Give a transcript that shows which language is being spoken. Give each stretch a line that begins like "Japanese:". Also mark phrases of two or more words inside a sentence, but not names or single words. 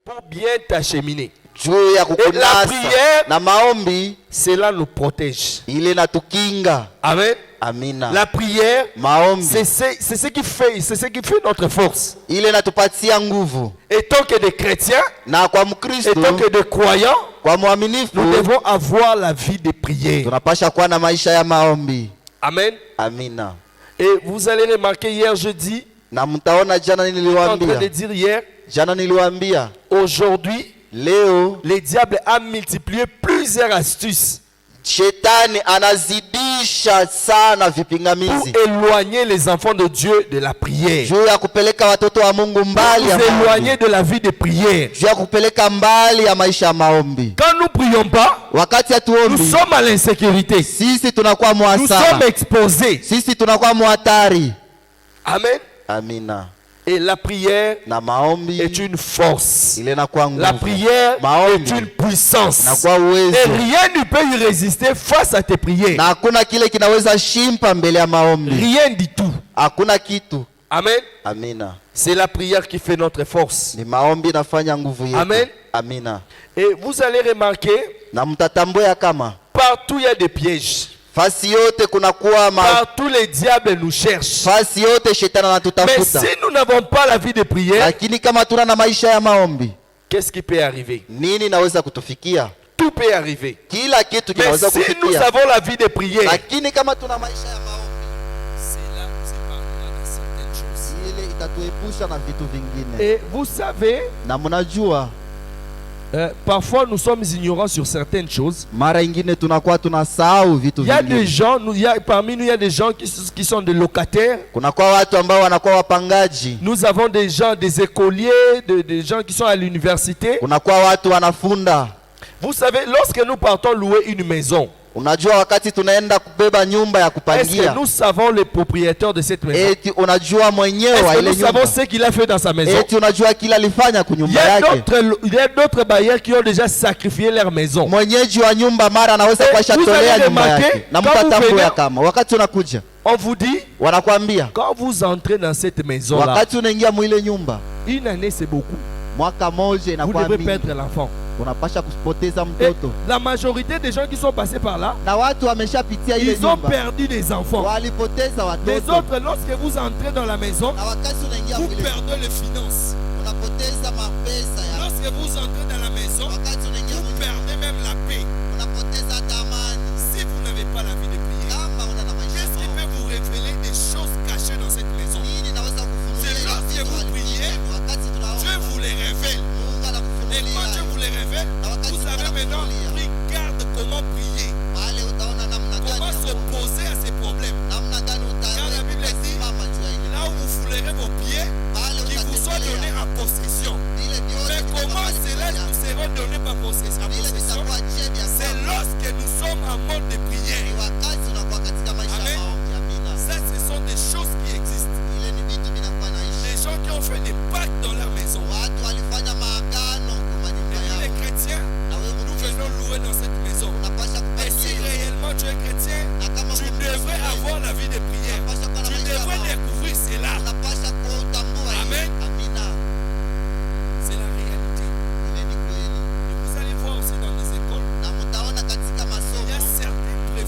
French: pour bien t'acheminer.
Swahili: Juu ya
French: Et la
Swahili: kukunasa
French: prière,
Swahili: na maombi
French: cela nous protège.
Swahili: ile natukinga.
French: Amen.
Swahili: Amina.
French: La prière,
Swahili: Maombi
French: c'est ce qui fait notre force.
Swahili: ile natupatia nguvu.
French: Et tant que des chrétiens,
Swahili: Na kwa
French: et
Swahili: Mkristo,
French: tant que des croyants,
Swahili: kwa mwaminifu,
French: nous devons avoir la vie de prière.
Swahili: tunapasha kuwa na maisha ya maombi.
French: Amen.
Swahili: Amina.
French: Et vous allez remarquer hier jeudi,
Swahili: Na mtaona jana
French: j'étais en train de
Swahili: niliwaambia.
French: dire hier,
Swahili: Jana niliwaambia.
French: aujourd'hui,
Swahili: Leo
French: le diable a multiplié plusieurs astuces
Swahili: shetani anazidisha sana
French: pour
Swahili: vipingamizi
French: éloigner les enfants de Dieu de la prière.
Swahili: juu ya kupeleka watoto wa Mungu
French: Pour
Swahili: mbali ya
French: nous
Swahili: maombi.
French: éloigner de la vie de prière.
Swahili: Juu ya kupeleka mbali ya maisha ya maombi.
French: Quand nous ne prions pas,
Swahili: Wakati
French: nous
Swahili: hatuombi,
French: sommes à l'insécurité.
Swahili: sisi tunakuwa
French: Nous sommes
Swahili: muhasara,
French: exposés.
Swahili: sisi tunakuwa muhatari.
French: Amen.
Swahili: Amina.
French: Et la prière
Swahili: Na maombi
French: est une force.
Swahili: ile nakuwa
French: La
Swahili: nguvu,
French: prière
Swahili: maombi
French: est une puissance.
Swahili: nakuwa
French: Et
Swahili: uwezo,
French: rien ne peut y résister face à tes prières.
Swahili: na hakuna kile kinaweza shimpa mbele ya maombi.
French: Rien du tout.
Swahili: Hakuna kitu.
French: Amen.
Swahili: Amina.
French: C'est la prière qui fait notre force.
Swahili: Ni maombi nafanya nguvu yetu.
French: Amen.
Swahili: Amina.
French: Et vous allez remarquer,
Swahili: Na mtatambua kama
French: partout il y a des pièges.
Swahili: fasi yote kunakuwa
French: Partout les diables nous cherchent.
Swahili: fasi yote shetani
French: Mais
Swahili: anatutafuta.
French: si nous n'avons pas la vie de prière,
Swahili: Lakini kama tuna na maisha ya maombi,
French: qu'est-ce qui peut arriver?
Swahili: nini naweza kutufikia?
French: Tout peut arriver.
Swahili: Kila kitu
French: Mais
Swahili: kinaweza
French: si nous
Swahili: kufikia.
French: avons la vie de prière,
Swahili: Lakini kama tuna maisha ya maombi,
French: c'est là où c'est pardonné dans certaines choses.
Swahili: ile itatuepusha na vitu vingine.
French: Et vous savez,
Swahili: Na mnajua
French: parfois nous sommes ignorants sur certaines choses.
Swahili: mara ingine tunakuwa tunasahau vitu
French: Il y a des
Swahili: vingine.
French: gens, parmi nous, il y a des gens qui sont des locataires.
Swahili: Kunakuwa watu ambao wanakuwa wapangaji.
French: Nous avons des gens, des écoliers, des gens qui sont à l'université.
Swahili: Kunakuwa watu wanafunda.
French: Vous savez, lorsque nous partons louer une maison,
Swahili: Unajua wakati tunaenda kubeba nyumba ya
French: est-ce
Swahili: kupangia,
French: que nous savons le propriétaire de cette maison?
Swahili: eti unajua mwenyewe wa
French: Est-ce que
Swahili: ile
French: nous savons
Swahili: nyumba,
French: ce qu'il a fait dans sa maison?
Swahili: eti unajua kila alifanya
French: Il y
Swahili: kunyumba
French: a
Swahili: yake.
French: d'autres bailleurs qui ont déjà sacrifié leur maison.
Swahili: Mwenyeji wa nyumba mara anaweza Eh, kuacha
French: vous
Swahili: tolea
French: allez
Swahili: nyumba
French: remarquer,
Swahili: yake, na
French: quand vous
Swahili: mtatambua
French: venez-
Swahili: kama wakati unakuja
French: On vous dit,
Swahili: wanakwambia,
French: quand vous entrez dans cette maison-là,
Swahili: wakati unaingia mwile nyumba,
French: une année c'est beaucoup.
Swahili: mwaka moja
French: Vous
Swahili: inakuwa
French: devrez
Swahili: mingi,
French: perdre l'enfant.
Swahili: unapasha kupoteza
French: Et
Swahili: mtoto.
French: la majorité des gens qui sont passés par là,
Swahili: Na watu wameshapitia ile
French: ils ont
Swahili: nyumba,
French: perdu des enfants.
Swahili: walipoteza
French: Les
Swahili: watoto.
French: autres, lorsque vous entrez dans la maison,
Swahili: Na wakati unaingia
French: vous
Swahili: mwile,
French: perdez les finances.
Swahili: unapoteza mapesa ya,
French: Lorsque vous entrez dans la maison,
Swahili: wakati unaingia
French: vous
Swahili: mwile,
French: perdez même la paix.
Swahili: unapoteza tamani.
French: Si vous n'avez pas la vie de prière,
Swahili: Kama una na maisha
French: qu'est-ce qui peut vous révéler des choses cachées dans cette maison?
Swahili: nini naweza kufunulia
French: C'est
Swahili: ile
French: lorsque
Swahili: vitu
French: vous
Swahili: walivyo.
French: priez,
Swahili: Wakati tunaomba,
French: Dieu vous les révèle.
Swahili: Mungu
French: Et
Swahili: anakufunulia
French: quand Dieu vous les révèle, vous savez maintenant, regarde comment prier,
Swahili: pale, utaona namna gani
French: comment
Swahili: ya
French: s'opposer à ces problèmes.
Swahili: namna gani
French: Car la Bible dit,
Swahili: utasimama juu ya ile
French: là où vous foulerez vos pieds,
Swahili: pale
French: qui vous soient donnés
Swahili: utatembelea
French: en possession.
Swahili: vile vyote
French: Mais comment cela
Swahili: vitakavyo
French: nous seront donnés par possession?
Swahili: vile vitakuwa cheni ya
French: C'est
Swahili: sawa.
French: lorsque nous sommes en mode de
Swahili: Ni
French: prière.
Swahili: wakati unakuwa katika maisha ya
French: Amen.
Swahili: maombi. Amina.
French: Ça, ce sont des choses qui existent.
Swahili: Ile ni vitu vinakuwa naishi.
French: Les gens qui ont fait des pactes dans leur maison.
Swahili: Watu walifanya maagano kwa manyumba
French: Et les
Swahili: yao,
French: chrétiens,
Swahili: na wewe
French: nous
Swahili: Mkristo
French: venons louer dans cette maison.
Swahili: unapasha
French: Et si
Swahili: kupatia hiyo.
French: réellement tu es chrétien,
Swahili: Na kama
French: tu
Swahili: Mkristo
French: devrais
Swahili: wewe,
French: avoir la vie de prière.
Swahili: unapasha kuwa na
French: Tu
Swahili: maisha ya
French: devrais
Swahili: maombi.
French: découvrir cela.
Swahili: Unapasha kuutambua hiyo.
French: Amen.
Swahili: Amina.
French: C'est la réalité.
Swahili: Ile ni kweli.
French: Et vous allez voir aussi dans les écoles,
Swahili: Na mtaona katika
French: il y a
Swahili: masomo
French: certains